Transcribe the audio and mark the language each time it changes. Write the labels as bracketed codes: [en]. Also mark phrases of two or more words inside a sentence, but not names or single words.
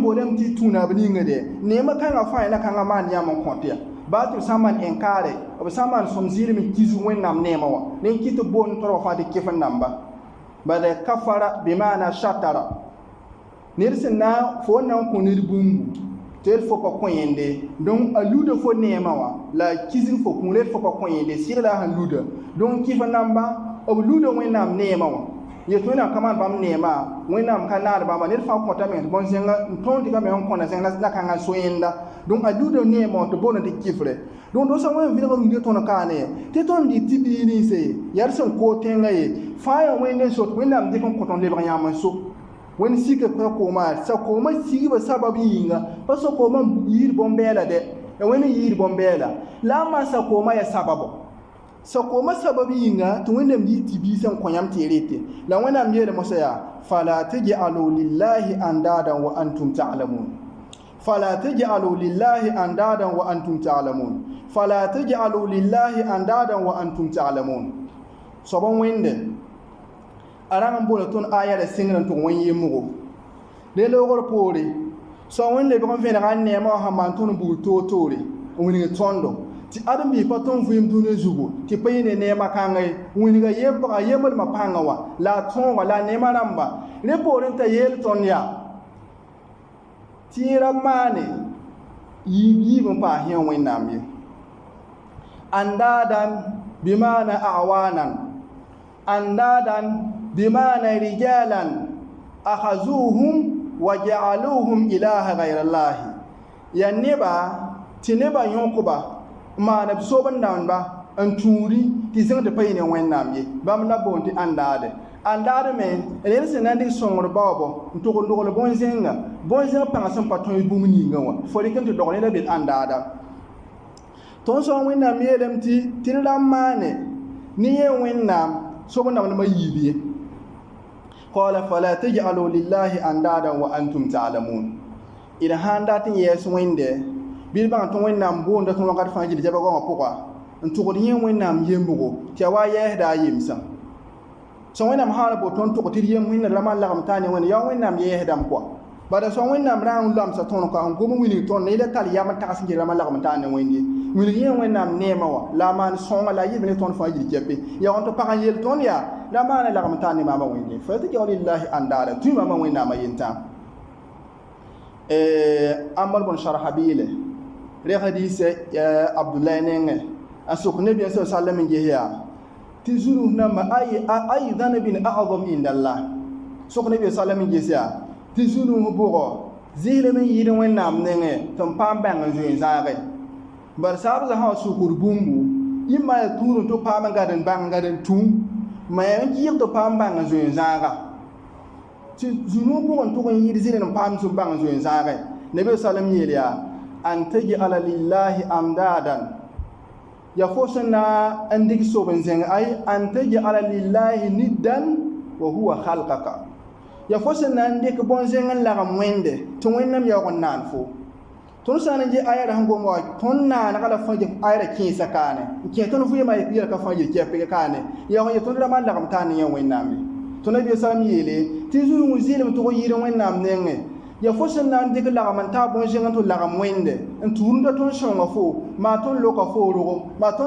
[mos] boolame tɩ tũuna b ninga de neemã kãngã fãa yẽna kãngã maan yãmb n kõt ya baa tɩ b sã n maan ɛnkaare b sã n maan sõm zɩɩlm n kis wẽnnaam neemã wã ne n kɩ tɩ boond tõrba fãa tɩ kɩf n namba bala kafara bɩmaana shatara ned sẽn na fo n na n kõ ned bũmbu tɩ d fo pa kõ yẽnde donc a luda fo neemã wã la a kisg fo kũu d fo pa kõ yẽnde sɩg la a sẽn luda donc kɩf n namba b luda wẽnnaam neemã wã ye to na kaman bam nema wẽnnaam ka naad bãmba ned fãa kõtame tɩ bõn zẽnga n tõnd tɩ ka me n kõna zẽng la kãngã soẽnda donc a luda neema tɩ boona tɩ kɩfre donc do sã wẽn vɩlg rũndã tõnd kaane tɩ tõnd dɩ tɩ bii ninse yaa d sẽn koog tẽngã ye fãa ya wẽnd n sot wẽnnaam dɩk n kõ tõnd lebg yãmb n so wẽnd sika pa kooma sa kooma sigba sabab yĩnga pa sa kooma yiir bõn-bɛɛla dɛ ya wẽnd n yiir bõn-bɛɛla la n maan sa kooma ya sababo sa kooma sabab yĩnga tɩ wẽnnaam yɩ tɩ bii sẽn kõ yãmb tɩ y rete la wẽnnaam yeele mosã yaa [ar] فلا تجعلوا لله أندادا وأنتم تعلمون فلا تجعلوا لله أندادا وأنتم تعلمون فلا تجعلوا لله أندادا وأنتم تعلمون [mos] soban wẽnde a rãng n bola tõnd aya la sɩngr n tʋg wẽn yembgo le loogr poore so wẽn lebg n vẽnega n neema wã sãn maan tõnd n bug toor-toore n wilg tõndo tɩ ãdem-biig pa tõnd vɩɩm dũnã zugu tɩ pa yẽ ne neema kãnge wilga yembga yemblmã pãngã wã la a tõoga la a neema rãmba rẽ poor n t'a yeel tõnd yaa tɩ yẽ ra maane yiib n paas yẽ wẽnnaam ye andaadan bimaana [ar] أعوانا أندادا [mos] bimaana [ar] رجالا أخذوهم وجعلوهم إلها غير الله [mos] ya neba tɩ neba yõkba maana b sob n dãmba n tũudi tɩ zẽng tɩ pa yẽ ne wẽnnaam ye bãmb la boond tɩ ãndaade ãndaad me rẽd sẽn na n dɩk sõngr baoobo n tʋg n dogl bõn-zẽnga bõn-zẽng pãng sẽn pa tõe bũmb ninga wã fo rɩk n tɩ dog neda be d ãndaada tõnd sõng wẽnnaam yeelame tɩ d ra n maane ne yẽ wẽnnaam sob n dãmdmã yiib ye [ar] قال فلا تجعلوا لله أندادا وأنتم تعلمون [mos] d sãn dat n yɛɛs wẽnde bɩ bãng tɩ wẽnnaam boonda tɩ wãnkat fãa gil zɛbg wã pʋga n tʋgd yẽ wẽnnaam yembgo tɩ ya wa yɛɛsda a yemsã sõ wẽnnaam sã n bo tõnd tʋg tɩ d yem wẽnna la maan lagm taa ne wẽnna yaa wẽnnaam yɛɛsdame kɔa bala sõ wẽnnaam rã n lamsa tõnd ka n gom wilg tõnd ne la tall yam n tags n gel la maan lagm taa ne wẽnd ye wilg yẽ wẽnnaam neemã wã la a maan sõnga la a yɩlb ne tõnd fãa gil kɛpe ya wãn tɩ pag n yel tõnd yaa la maana lagm taa ne maama wẽnd ye [ar] فتجعلوا لله أندادا [mos] tũ maama wẽnnaamã yentã amr bn sharhabɩɩle reg hadiisɛ abdullahi nengẽ a sok nebiya sa sallam n ges yaa tɩ zurus namba [ar] أي ذنب أعظم [mos] indallah sok nebiya sallam n ges yaa tɩ zurus bʋgɔ zislem n yɩɩd wẽnnaam nengẽ tɩ n paam bãng n zoeen zãage bar saab zã sã wa sukr bũmbu yẽ maa ya tũudum tɩ paam n gad n bãng n gad n tũ ma ya n kɩɩg tɩ paam bãng n zoeen zãaga tɩ zurus bʋgɔ n tʋg n yɩɩd zɩl n paam tɩ bãng n zoeen zãage nebiya sallam yeel yaa [ar] أن تجعل لله أمدادا [mos] ya fo sẽn na n dɩk sob n zẽng ay [ar] أن تجعل لله ندا وهو خلقك [mos] ya fo sẽn na n dɩk bõn-zẽng n lagm wẽnde tɩ wẽnnaam yaoog n naan fo tõnd sã n ge ayara sẽn gom wa tõnd naanega la fãa ayara kẽesa kaane n kẽ tõnd vɩɩmã yelka fãa yel kɛpg kaane yaoog ye tõnd ra maan lagm taa ne yẽ wẽnnaam ye tɩ nabiya salam yeele tɩ zũrũ zɩɩlem tʋg yɩɩd wẽnnaam nengẽ ya fo sẽn na n dɩk lagm n taa bõn-zẽng tɩ lagm wẽnde n tʋʋmda tõnd sõnga fo maa tõnd loka fo rogem maa tõnd